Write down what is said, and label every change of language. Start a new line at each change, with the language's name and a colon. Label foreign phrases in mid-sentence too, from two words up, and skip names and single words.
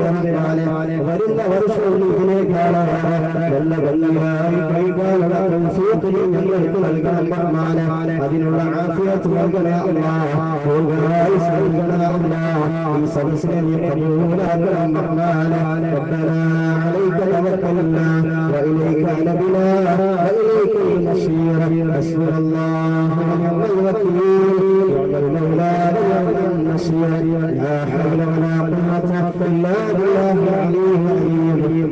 Malayalam: വരുന്ന വർഷവും ഇതിനേക്കാളും നല്ല ഭംഗിയായി കഴിക്കാനുള്ള തൗഫീഖ് നീ ഞങ്ങൾക്ക് നൽകണം റഹ്മാനെ, അതിനുള്ള ആഫിയത്ത് നൽകണേ അല്ലാഹ്, നൽകണേ അല്ലാഹ്, ഈ സദസ്സിനെ നീ കബൂലാക്കണം റഹ്മാനെ.
Arabic: ربنا عليك توكلنا وإليك أنبنا وإليك المصير، حسبنا الله ونعم الوكيل، نعم المولى ونعم النصير، لا حول ولا قوة إلا بالله العلي العظيم.